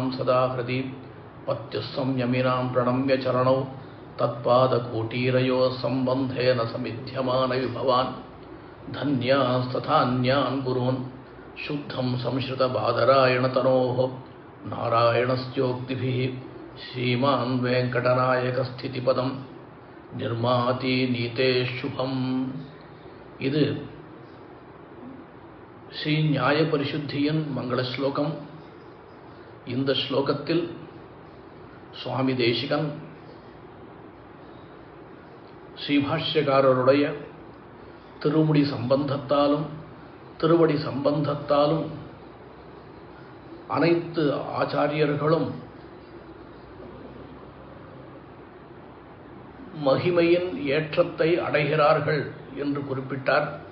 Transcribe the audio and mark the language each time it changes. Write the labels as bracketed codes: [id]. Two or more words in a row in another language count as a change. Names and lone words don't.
[sa] सदा हृदि पत्युस्संयमिनां प्रणम्य चरणौ तत्पादकोटीरयोः सम्बन्धेन समिध्यमानविभवान् धन्यास्तथान्यान् गुरून् शुद्धं संश्रुतबादरायणतनोः नारायणस्योक्तिभिः श्रीमान् वेंकटनायकस्थितिपदं निर्माति नीते शुभम्। [ta] இது ஸ்ரீ நியாய பரிசுத்தியின் மங்கள ஸ்லோகம். இந்த ஸ்லோகத்தில் சுவாமி தேசிகன் ஸ்ரீபாஷ்யக்காரருடைய திருவடி சம்பந்தத்தாலும் அனைத்து ஆச்சாரியர்களும் மகிமையின் ஏற்றத்தை அடைகிறார்கள் என்று குறிப்பிட்டார்.